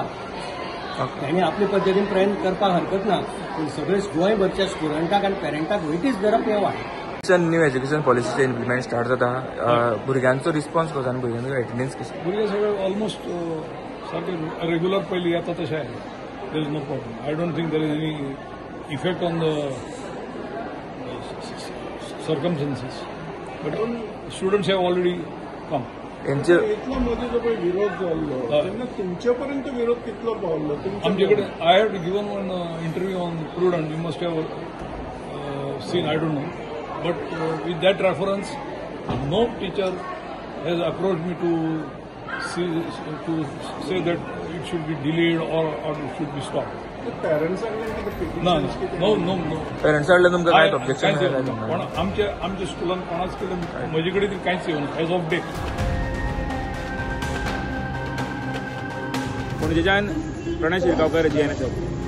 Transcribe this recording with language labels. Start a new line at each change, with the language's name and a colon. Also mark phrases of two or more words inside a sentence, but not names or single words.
Konkani: तांणी आपले पद्दतीन प्रयत्न करपाक हरकत ना पूण सगळे गोंयभरच्या स्टुडंटाक आनी पेरंटाक वेटीच धरप हें वायट. न्यू एज्युकेशन पॉलिसीचे
English: implement start
Konkani: जाता भुरग्यांचो रिस्पॉन्स कसो आनी भुरग्यांचो एटेंडन्स कशी भुरगे सगळे ऑलमोस्ट सारखे रेग्युलर पयलीं येता तशें आहे.
English: there is no problem. I don't think there is any effect on the circumstances but students have already come.
Konkani: यांचे इतलो मध्ये जो पळय विरोध जाल्लो तेन्ना तुमचे पर्यंत विरोध कितलो पावलो? आमचे कडेन
English: I have given one interview on Prudent. you must have seen. I don't know but with that reference no teacher has approached me to say that it should be delayed or it should be stopped. No.
Konkani: पेरेंट्स कडल्यान तुमकां कांय ऑब्जेक्शन पण आमच्या स्कुलान कोणाच केलं म्हजे कडेन तरी कांयच येवना
English: as of day.
Konkani: पणजेच्यान प्रणय शिरगांवकर GNS.